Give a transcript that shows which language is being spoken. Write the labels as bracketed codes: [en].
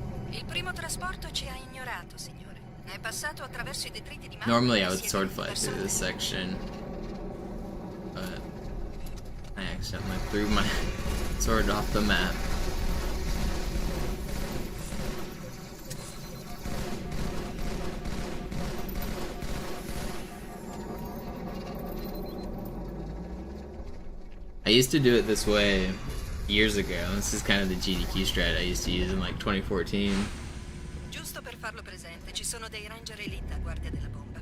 [it] Il primo trasporto ci ha ignorato, signore. È passato attraverso I detriti di Malta. [en] Normally I would sword fight through this section, but I accidentally threw my sword off the map. I used to do it this way years ago. This is kind of the GDQ strat I used to use in like 2014. [it] Giusto per farlo presente, ci sono dei ranger elite a guardia della bomba.